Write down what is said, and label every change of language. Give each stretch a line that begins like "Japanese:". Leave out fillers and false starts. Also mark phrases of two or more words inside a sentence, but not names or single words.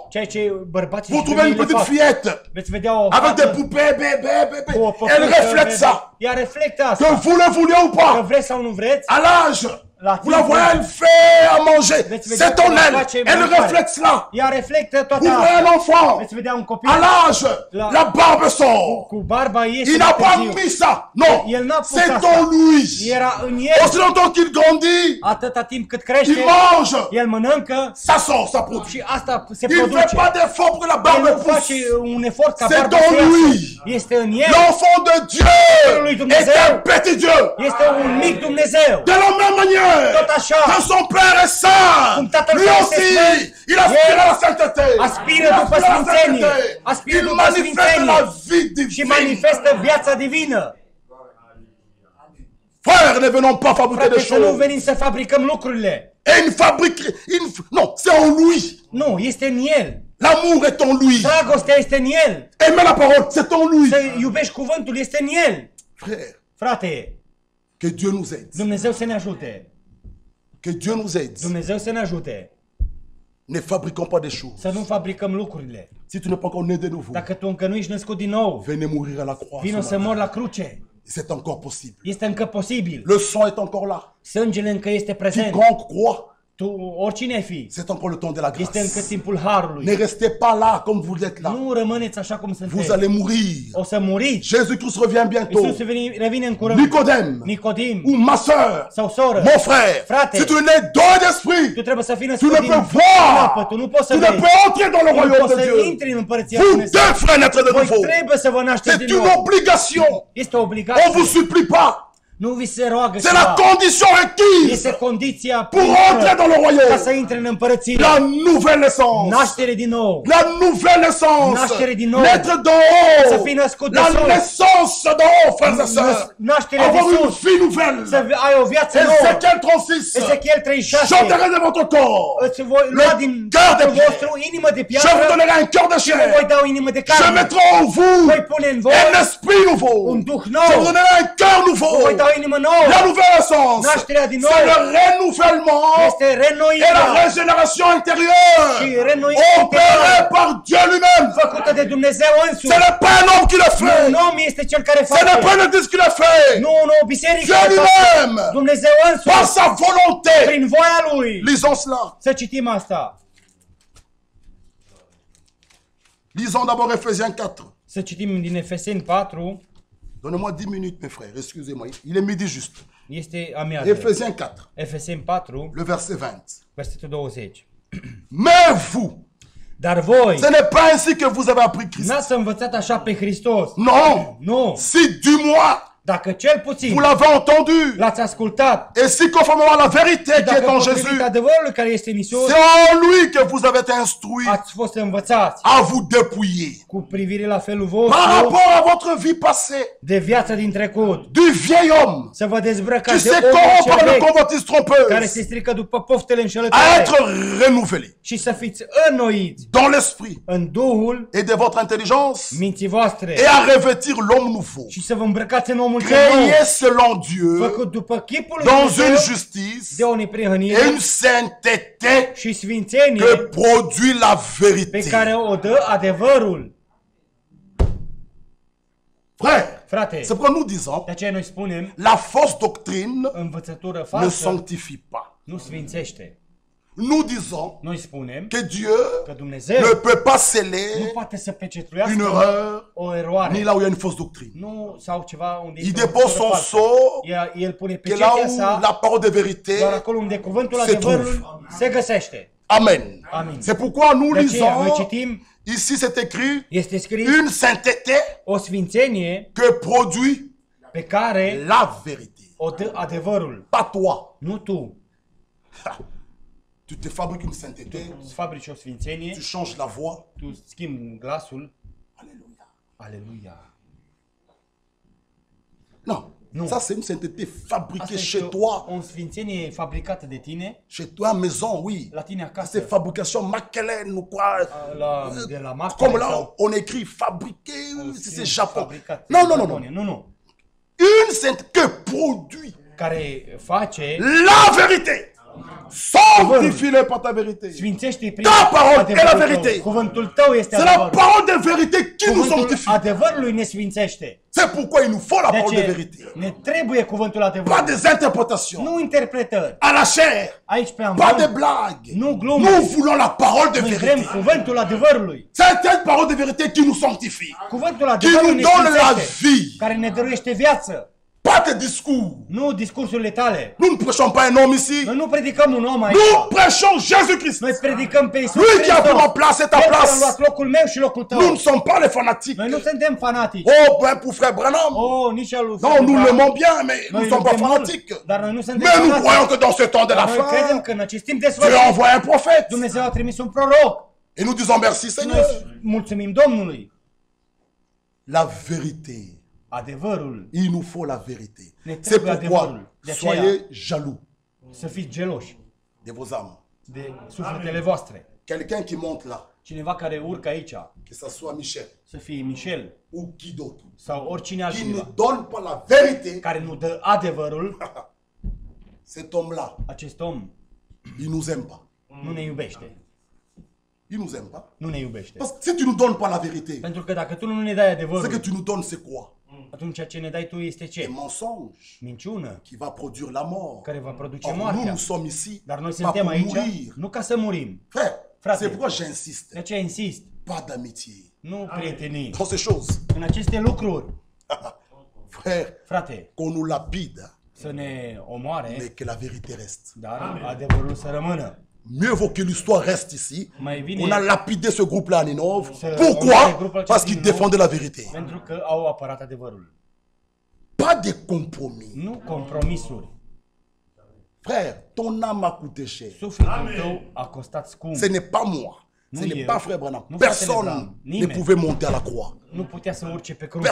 Romanian: ceea ce bărbații
French: Vous
Romanian: și
French: trouvez une
Romanian: femeile
French: petite
Romanian: fac.
French: fillette
Romanian: Veți vedea o
French: avec des
Romanian: fată
French: poupées, bébé,
Romanian: cu o
French: bébé.
Romanian: păpușă,
French: Elle reflète
Romanian: vede.
French: ça.
Romanian: Ea reflectă
French: Que
Romanian: asta.
French: vous le vouliez ou
Romanian: Că
French: pas,
Romanian: vreți sau nu vreți,
French: à l'âge,
Romanian: la
French: vous la
Romanian: timpul
French: voyez, elle fait à manger.
Romanian: veți vedea
French: C'est ton
Romanian: cum
French: elle.
Romanian: face
French: Elle
Romanian: mâncare.
French: reflète cela.
Romanian: Ea reflectă toată
French: Vous voyez un
Romanian: asta.
French: enfant,
Romanian: Veți vedea un copil
French: à l'âge, la barbe sort.
Romanian: cu barba iese
French: Il
Romanian: mai
French: n'a pas
Romanian: târziu.
French: mis ça. Non,
Romanian: El n-a pus
French: c'est
Romanian: asta.
French: en lui.
Romanian: Era în el.
French: Aussi longtemps qu'il grandit,
Romanian: Atâta timp cât
French: il
Romanian: crește,
French: mange,
Romanian: el mănâncă
French: ça sort, ça produit.
Romanian: și asta se
French: Il ne fait
Romanian: produce.
French: pas d'effort pour que la
Romanian: El
French: barbe
Romanian: nu face
French: pousse.
Romanian: un efort ca
French: C'est
Romanian: barba
French: dans
Romanian: să iasă.
French: lui.
Romanian: Este în el.
French: L'enfant de Dieu
Romanian: lui
French: est
Romanian: Dumnezeu.
French: un petit Dieu.
Romanian: Este un mic Dumnezeu.
French: De la même manière
Romanian: Tot așa.
French: que son Père est saint,
Romanian: Cum tatăl lui său este
French: aussi,
Romanian: sfânt,
French: il aspire
Romanian: el
French: à la sainteté.
Romanian: aspiră
French: Il
Romanian: după
French: aspire à la
Romanian: sfințenie.
French: sainteté.
Romanian: Aspiră
French: Il
Romanian: după
French: manifeste
Romanian: sfințenie.
French: la vie
Romanian: Și
French: divine.
Romanian: manifestă viața divină.
French: Frère, ne venons pas fabriquer des
Romanian: Frate, să nu
French: choses.
Romanian: venim să fabricăm lucrurile.
French: Et une fabrique, non, c'est en lui.
Romanian: Nu, este în el.
French: L'amour est en lui.
Romanian: Dragostea este în el.
French: Aimer la parole, c'est en lui.
Romanian: Să iubești cuvântul este în el.
French: Frère,
Romanian: Frate,
French: que Dieu nous aide.
Romanian: Dumnezeu să ne ajute.
French: Que Dieu nous aide.
Romanian: Dumnezeu să ne ajute.
French: Ne fabriquons pas des choses.
Romanian: Să nu fabricăm lucrurile.
French: Si tu n'es pas encore né de nouveau,
Romanian: Dacă tu încă nu ești născut din nou,
French: venez mourir à la croix.
Romanian: vino să mor la cruce.
French: C'est encore possible.
Romanian: Este încă posibil.
French: Le sang est encore là.
Romanian: Sângele încă este prezent.
French: Quiconque croit,
Romanian: Tu, oricine ai fi,
French: c'est encore le temps de la
Romanian: este încă
French: grâce.
Romanian: timpul harului.
French: Ne restez pas là comme vous êtes là.
Romanian: Nu rămâneți așa cum
French: Vous
Romanian: sunteți.
French: allez mourir.
Romanian: O să muriți.
French: Jésus-Christ revient bientôt.
Romanian: Iisus revine în curând.
French: Nicodème
Romanian: Nicodim
French: ou ma soeur,
Romanian: sau soră.
French: mon frère,
Romanian: Frate.
French: si tu n'es d'eau d'esprit,
Romanian: Tu trebuie să fii
French: tu
Romanian: născut
French: ne
Romanian: din
French: peux voir.
Romanian: apă. Tu nu poți să
French: Tu ne
Romanian: vezi.
French: peux entrer dans le
Romanian: Tu nu
French: royaume
Romanian: poți
French: de
Romanian: să
French: Dieu.
Romanian: intri în împărăția
French: Vous
Romanian: Dumnezeu.
French: devrez naître de
Romanian: Voi
French: nouveau.
Romanian: trebuie să vă nașteți
French: C'est
Romanian: din
French: une
Romanian: nou.
French: obligation.
Romanian: Este o
French: On
Romanian: obligație.
French: vous supplie pas.
Romanian: Nu vi se roagă
French: C'est la
Romanian: ceva.
French: condition requise
Romanian: Este condiția
French: pour entrer dans le
Romanian: ca să
French: royaume.
Romanian: intre în împărăție.
French: La nouvelle naissance.
Romanian: Naștere din nou.
French: La nouvelle naissance.
Romanian: Naștere din nou.
French: Naître d'en
Romanian: Să
French: haut.
Romanian: fii născut de
French: La
Romanian: sus.
French: naissance d'en haut, frères et sœurs.
Romanian: Nașterea de
French: Avoir une
Romanian: sus.
French: vie nouvelle.
Romanian: Să ai o viață nouă.
French: Ezechiel 36.
Romanian: Ezechiel 36.
French: J'enterrai de votre corps.
Romanian: Îți voi lua din
French: cœur de
Romanian: capul
French: pierre.
Romanian: vostru inimă de
French: Je vous
Romanian: piatră
French: donnerai un cœur de
Romanian: și vă
French: chair.
Romanian: voi da o inimă de
French: Je
Romanian: carne.
French: mettrai en vous
Romanian: Voi pune în voi
French: un esprit nouveau.
Romanian: un duh
French: Je
Romanian: nou.
French: vous donnerai un cœur
Romanian: Vă
French: nouveau.
Romanian: voi da o inimă nouă.
French: La nouvelle naissance,
Romanian: Nașterea din nou.
French: c'est le renouvellement
Romanian: Este
French: et la
Romanian: reînnoirea
French: régénération intérieure
Romanian: și reînnoirea
French: opérée par Dieu lui-même.
Romanian: făcută de Dumnezeu
French: Ce
Romanian: însuși.
French: n'est pas un homme qui le
Romanian: Nu,
French: fait.
Romanian: un om este cel care
French: Ce n'est pas
Romanian: face.
French: l'église qui le fait.
Romanian: Nu, nu, biserica
French: Dieu
Romanian: face.
French: lui-même,
Romanian: Dumnezeu
French: par
Romanian: însuși,
French: sa volonté.
Romanian: prin voia Lui.
French: Lisons cela.
Romanian: Să citim asta.
French: Lisons d'abord Ephésiens 4.
Romanian: Să citim din Efeseni 4.
French: Donnez-moi 10 minutes, mes frères. Excusez-moi. Il est midi juste.
Romanian: Este amiază.
French: Ephésiens 4,
Romanian: Efeseni 4,
French: le verset 20.
Romanian: versetul 20.
French: Mais vous,
Romanian: Dar voi
French: ce n'est pas ainsi que vous avez appris Christ.
Romanian: n-ați învățat așa pe Hristos.
French: Non.
Romanian: Nu.
French: Si du moins
Romanian: Dacă cel puțin
French: vous l'avez entendu,
Romanian: l-ați ascultat,
French: et si conformément à la vérité qui est
Romanian: dacă
French: en
Romanian: potrivit
French: Jésus,
Romanian: adevărului care este în Isus,
French: c'est en lui que vous avez été instruits
Romanian: ați fost învățați
French: à vous dépouiller
Romanian: cu privire la felul
French: par
Romanian: vostru
French: rapport à votre vie passée,
Romanian: de viața din trecut.
French: du vieil homme
Romanian: Să vă
French: qui
Romanian: dezbrăcați de
French: se
Romanian: omul
French: corrompt
Romanian: cel
French: par le
Romanian: vechi
French: convoitise
Romanian: care
French: trompeuse,
Romanian: se strică după poftele
French: à
Romanian: înșelătoare
French: être renouvelé
Romanian: și să fiți înnoiți
French: dans l'esprit
Romanian: în Duhul
French: et de votre intelligence
Romanian: minții voastre
French: et à revêtir l'homme nouveau,
Romanian: și să vă îmbrăcați în omul cel nou,
French: créé selon Dieu
Romanian: făcut după chipul lui
French: dans une
Romanian: Dumnezeu
French: justice
Romanian: de o
French: et
Romanian: neprihănire
French: une sainteté
Romanian: și sfințenie
French: que produit la
Romanian: pe
French: vérité.
Romanian: care o dă adevărul.
French: Frère,
Romanian: Frate,
French: c'est pourquoi nous disons,
Romanian: de aceea noi spunem,
French: la fausse doctrine
Romanian: învățătură
French: ne
Romanian: falsă
French: sanctifie pas.
Romanian: nu sfințește.
French: Nous disons
Romanian: Noi spunem
French: que Dieu
Romanian: că Dumnezeu
French: ne peut pas
Romanian: nu
French: sceller
Romanian: poate să
French: une
Romanian: pecetluiască
French: erreur
Romanian: o
French: ni
Romanian: eroare.
French: là où il y a une fausse doctrine.
Romanian: Nu, sau ceva unde
French: Il
Romanian: este o
French: dépose
Romanian: învățătură
French: son
Romanian: falsă.
French: sceau
Romanian: El pune
French: que là
Romanian: pecetea
French: où
Romanian: sa
French: la parole de vérité
Romanian: doar acolo unde cuvântul
French: se
Romanian: adevărului se găsește.
French: Amen.
Romanian: Amin.
French: C'est pourquoi nous
Romanian: De aceea noi
French: lisons,
Romanian: citim,
French: ici c'est écrit,
Romanian: este scris
French: une sainteté
Romanian: o sfințenie
French: que produit
Romanian: pe care
French: la vérité.
Romanian: o dă adevărul.
French: Pas toi.
Romanian: Nu tu
French: Tu te fabriques une sainteté,
Romanian: îți fabrici o sfințenie,
French: tu changes la voix.
Romanian: tu schimbi glasul.
French: Alléluia.
Romanian: Aleluia.
French: Non.
Romanian: Non.
French: Ça, c'est une sainteté
Romanian: Asta
French: fabriquée
Romanian: este
French: chez toi.
Romanian: o sfințenie fabricată de tine,
French: Chez toi, à la maison, oui.
Romanian: la tine acasă,
French: C'est fabrication Macquelaine ou quoi.
Romanian: de la marcă
French: Comme là,
Romanian: sau
French: on écrit fabriqué, si c'est Japon.
Romanian: fabricat
French: Non,
Romanian: în
French: non, non, non.
Romanian: Japonia. Nu.
French: Une sainteté que produit
Romanian: Care face,
French: la vérité. Sanctifie-le par ta vérité.
Romanian: sfințește prin
French: Ta parole
Romanian: adevărul
French: est la
Romanian: tău.
French: vérité.
Romanian: Cuvântul tău este
French: C'est la
Romanian: adevărul.
French: parole de vérité qui nous
Romanian: Cuvântul
French: sanctifie.
Romanian: adevărului ne sfințește.
French: C'est pourquoi il nous faut la
Romanian: De
French: parole de
Romanian: aceea
French: vérité.
Romanian: ne trebuie cuvântul
French: Pas
Romanian: adevărului.
French: des interprétations.
Romanian: Nu interpretări.
French: À la chair.
Romanian: Aici pe
French: Pas des
Romanian: amvon,
French: blagues.
Romanian: nu glume.
French: Nous voulons la parole de
Romanian: Noi vrem
French: vérité.
Romanian: cuvântul adevărului.
French: C'est cette parole de vérité qui nous sanctifie.
Romanian: Cuvântul
French: Qui
Romanian: adevărului
French: nous
Romanian: ne
French: donne la
Romanian: sfințește.
French: vie.
Romanian: Care ne dăruiește viață.
French: Pas tes discours.
Romanian: Nu discursurile tale.
French: Nous ne prêchons pas un homme ici.
Romanian: Noi nu predicăm un om aici.
French: Nous prêchons Jésus-Christ.
Romanian: Noi predicăm pe Iisus
French: Lui qui a pris ma
Romanian: Hristos.
French: place et ta
Romanian: El care a
French: place.
Romanian: luat locul meu și locul tău.
French: Nous ne sommes pas les fanatiques.
Romanian: Noi nu suntem fanatici.
French: Oh, ben pour frère Branham.
Romanian: Oh, nici al lui
French: Non,
Romanian: Frate
French: nous
Romanian: Branham.
French: l'aimons bien, mais nous
Romanian: Noi
French: ne sommes pas
Romanian: iubim mult,
French: fanatiques.
Romanian: dar noi nu suntem
French: Mais nous
Romanian: fanatici.
French: croyons que dans ce temps de la
Romanian: Dar noi credem
French: fin,
Romanian: că în acest timp de
French: Dieu
Romanian: sfârșit
French: envoie un prophète.
Romanian: Dumnezeu a trimis un proroc.
French: Et nous disons merci
Romanian: Noi
French: Seigneur.
Romanian: mulțumim Domnului.
French: La vérité.
Romanian: Adevărul.
French: Il nous faut la vérité.
Romanian: Ne
French: C'est
Romanian: trebuie
French: pourquoi
Romanian: adevărul. De aceea,
French: soyez jaloux
Romanian: să fiți geloși
French: de vos âmes.
Romanian: de sufletele voastre.
French: Quelqu'un qui monte là,
Romanian: Cineva care urcă aici,
French: que ce soit Michel
Romanian: să fie Michel
French: ou qui d'autre,
Romanian: sau oricine
French: qui ne
Romanian: altcineva,
French: donne pas la vérité,
Romanian: care nu dă adevărul,
French: cet homme-là,
Romanian: acest om
French: il nous aime pas.
Romanian: nu ne iubește.
French: Il nous aime pas.
Romanian: Nu ne iubește.
French: Parce que si tu nous donnes pas la vérité,
Romanian: Pentru că dacă tu nu ne dai
French: ce que
Romanian: adevărul,
French: tu nous donnes, c'est quoi?
Romanian: atunci ce ne dai tu este
French: Des
Romanian: ce?
French: mensonges
Romanian: Minciună,
French: qui va produire la mort.
Romanian: care va produce
French: Or, nous,
Romanian: moartea.
French: nous sommes ici
Romanian: Dar noi
French: pas
Romanian: suntem
French: pour
Romanian: aici
French: mourir.
Romanian: nu ca să murim.
French: Frère,
Romanian: Frate.
French: c'est pourquoi j'insiste.
Romanian: De aceea insist.
French: Pas d'amitié
Romanian: Nu prietenii.
French: dans ces choses.
Romanian: În aceste lucruri,
French: Frère,
Romanian: frate,
French: qu'on nous lapide,
Romanian: să ne omoare,
French: mais que la vérité reste.
Romanian: dar adevărul să rămână.
French: Mieux vaut que l'histoire reste ici.
Romanian: Mai bine
French: On a lapidé ce groupe-là à Ninove. Ce- on a Pourquoi? ce groupe-là Parce
Romanian: din
French: qu'ils
Romanian: Ninove.
French: défendaient la vérité.
Romanian: Pentru că au apărat adevărul.
French: Pas de compromis.
Romanian: Nu compromisuri.
French: Frère, ton âme a coûté cher.
Romanian: Sufletul tău a costat scump.
French: Ce n'est pas moi. Ce
Romanian: Nu
French: n'est
Romanian: eu.
French: pas frère Branham.
Romanian: Nu fratele
French: Personne
Romanian: Branham.
French: ne
Romanian: Nimeni.
French: pouvait monter à la croix.
Romanian: Nu putea să urce pe cruce.